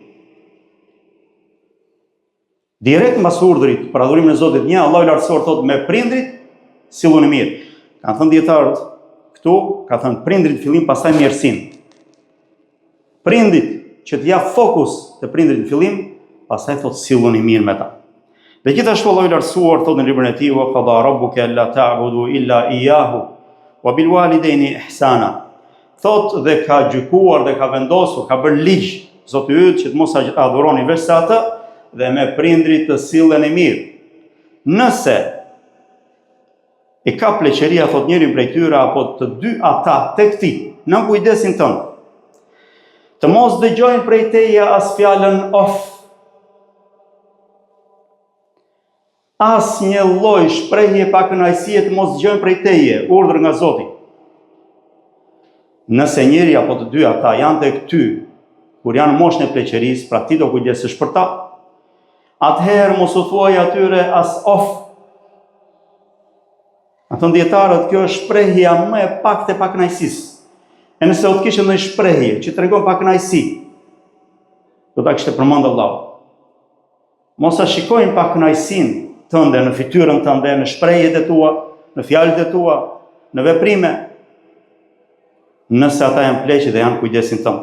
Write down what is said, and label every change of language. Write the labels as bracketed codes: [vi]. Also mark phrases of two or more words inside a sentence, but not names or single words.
[sq] Direkt mbas urdhrit për adhurimin e Zotit një, Allahu i lartësuar thotë me prindrit silluni mirë. Kanë thënë dietarët këtu, ka thënë prindrit fillim, pastaj mirësinë. Prindrit që t'ja fokus të prindrit në fillim, pastaj thotë silluni mirë me ta. Dhe gjithashtu Allahu i lartësuar thotë në librin e tij: [ar] "وقضى ربك ألا تعبدوا إلا إياه وبالوالدين إحسانا." [sq] Thotë dhe ka gjykuar dhe ka vendosur, ka bërë ligj Zoti yt që të mos adhuroni veç atë dhe me prindrit të silleni mirë. Nëse e ka pleqëria, thot njëri prej tyre apo të dy ata tek ti, në kujdesin tënd, të mos dëgjojnë prej teje as fjalën of, as një lloj shprehje pa kënaqësie të mos dëgjojnë prej teje, urdhër nga Zoti. Nëse njëri apo të dy ata janë tek ty, kur janë moshën e pleqërisë, pra ti do kujdesesh për ta, atëherë mos u thuaj atyre as of. A thënë dietarët, kjo është shprehja më e pakët e pakënaqësisë. E nëse do të kishte ndonjë shprehje që tregon pakënaqësi, do ta kishte përmend Allahu. Mos a shikojnë pakënaqësinë tënde në fytyrën tënde, në shprehjet e tua, në fjalët e tua, në veprime, nëse ata janë pleqë dhe janë kujdesin tënd.